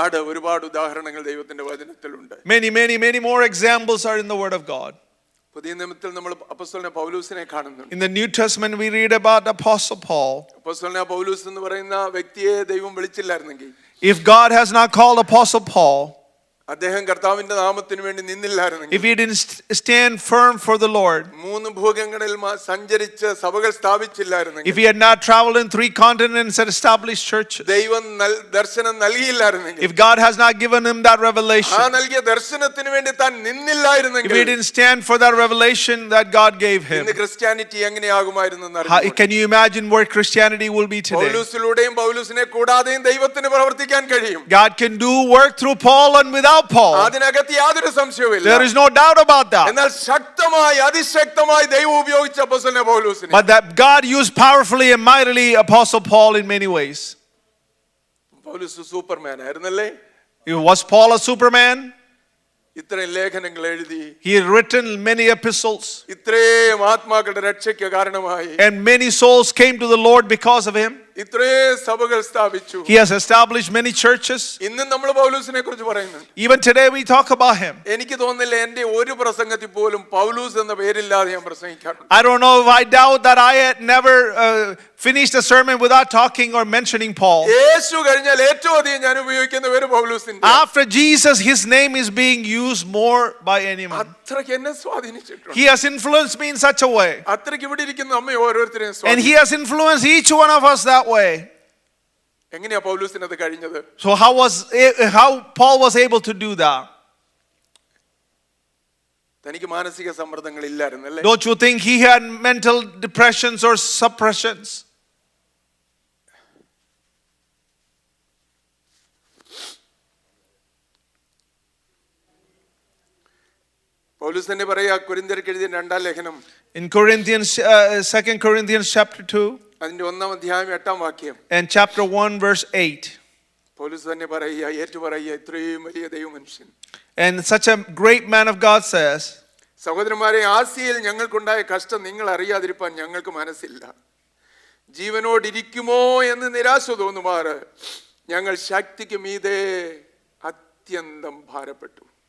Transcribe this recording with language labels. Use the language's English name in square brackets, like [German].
[Malayalam] ഒരുപാട് ഉദാഹരണങ്ങൾ ദൈവത്തിന്റെ വചനത്തിലുണ്ട്. [English] Many more examples are in the word of God. [Malayalam] പുതിയ നിയമത്തിൽ നമ്മൾ അപ്പോസ്തലനായ പൗലോസിനെ കാണുന്നുണ്ട്. [English] In the New Testament we read about Apostle Paul. [Malayalam] അപ്പോസ്തലനായ പൗലോസ് എന്ന് പറയുന്ന വ്യക്തിയെ ദൈവം വിളിച്ചില്ലായിരുന്നെങ്കിൽ, [English] if God has not called Apostle Paul, [Malayalam] അദ്ദേഹം കർത്താവിന്റെ നാമത്തിന് വേണ്ടി നിന്നില്ലായിരുന്നെങ്കിൽ, [English] if he didn't stand firm for the Lord, [Malayalam] മൂന്ന് ഭൂഖണ്ഡങ്ങളിൽ സഞ്ചരിച്ച് സഭകൾ സ്ഥാപിച്ചില്ലായിരുന്നെങ്കിൽ, [English] if he had not traveled in 3 continents and established churches, [Malayalam] ദൈവം ദർശനം നൽകിയില്ലായിരുന്നെങ്കിൽ, [English] if God has not given him that revelation, [Malayalam] ആ നൽകിയ ദർശനത്തിന് വേണ്ടി താൻ നിന്നില്ലായിരുന്നെങ്കിൽ, [English] if he didn't stand for that revelation that God gave him, [Malayalam] ഇന്ന് ക്രിസ്ത്യാനിറ്റി എങ്ങനെയാകുമായിരുന്നെന്ന് അറിയാമോ? [English] can you imagine where Christianity will be today? [Malayalam] പൗലോസിലൂടെയും പൗലോസിനെ കൂടാതെയും ദൈവത്തിന് പ്രവർത്തിക്കാൻ കഴിയും. [English] God can do work through Paul and without Paul. [Malayalam] അതിനകത്ത് യാതൊരു സംശയവുമില്ല. [English] There is no doubt about that. [Malayalam] എന്നാൽ ശക്തമായി അതിശക്തമായി ദൈവം ഉപയോഗിച്ച അപ്പോസ്തലനായ പൗലോസിനെ, [English] But that God used powerfully and mightily Apostle Paul in many ways. [Malayalam] Paulose Superman ആയിരുന്നല്ലേ? [English] Was Paul a Superman? [Malayalam] ഇത്രയും ലേഖനങ്ങൾ എഴുതി, [English] He had written many epistles, [Malayalam] ഇത്രയും ആത്മാക്കളുടെ രക്ഷയ്ക്ക് കാരണമായി, [English] and many souls came to the Lord because of him. [Malayalam] ഇത്രയും സഭകൾ സ്ഥാപിച്ചു. [English] He has established many churches. [Malayalam] ഇന്നും നമ്മൾ പൗലൂസിനെ കുറിച്ച് പറയുന്നു. [English] Even today we talk about him. [Malayalam] എനിക്ക് തോന്നുന്നില്ല എന്റെ ഒരു പ്രസംഗത്തിൽ പോലും പൗലൂസ് എന്ന പേരില്ലാതെ ഞാൻ പ്രസംഗിക്കാറുണ്ട്. [English] I don't know if I doubt that I had never finished a sermon without talking or mentioning Paul. [Malayalam] യേശു കഴിഞ്ഞാൽ ഏറ്റവും അധികം ഞാൻ ഉപയോഗിക്കുന്ന പേര് പൗലൂസിന്റെ. [English] After Jesus, his name is being used more by anyone. [Malayalam] അത്രയ്ക്ക് എന്നെ സ്വാധീനിച്ചിട്ടുണ്ട്. [English] He has influenced me in such a way. [Malayalam] അത്രയ്ക്ക് ഇവിടെ ഇരിക്കുന്ന നമ്മെ ഓരോരുത്തരെയും [English] And [Malayalam] സ്വാധീനിച്ചു. [English] he has influenced each one of us that way. [Malayalam] എങ്ങനെയാ പൗലൂസിന് അത് കഴിഞ്ഞത്? [English] So how Paul was able to do that? [Malayalam] തനിക്ക് മാനസിക സമ്മർദ്ദങ്ങൾ ഇല്ലായിരുന്നല്ലേ? [English] Don't you think he had mental depressions or suppressions? [Malayalam] Paulose തന്നെ പറയാ, കൊരിന്ത്യർക്ക് എഴുതിയ 2-ാം ലേഖനം [English] In Corinthians, 2 Corinthians chapter 2 [Malayalam] അതിന്റെ 1-ാം അധ്യായം 8-ാം വാക്യം, [English] and chapter 1 verse 8. [Malayalam] പൗലൂസ് തന്നെ പറയുക, ഏറ്റുപറയുക, ഇത്രയും വലിയ ദൈവമനുഷ്യൻ. [English] And such a great man of God says, [Malayalam] സഹോദരന്മാരെ, ആസിയയിൽ ഞങ്ങൾക്കുണ്ടായ കഷ്ടം നിങ്ങൾ അറിയാതിരിപ്പാൻ ഞങ്ങൾക്ക് മനസ്സില്ല. ജീവനോടിരിക്കുമോ എന്ന് നിരാശ തോന്നുമാറ് ഞങ്ങൾ ശക്തിക്ക് മീതെ അത്യന്തം ഭാരപ്പെട്ടു.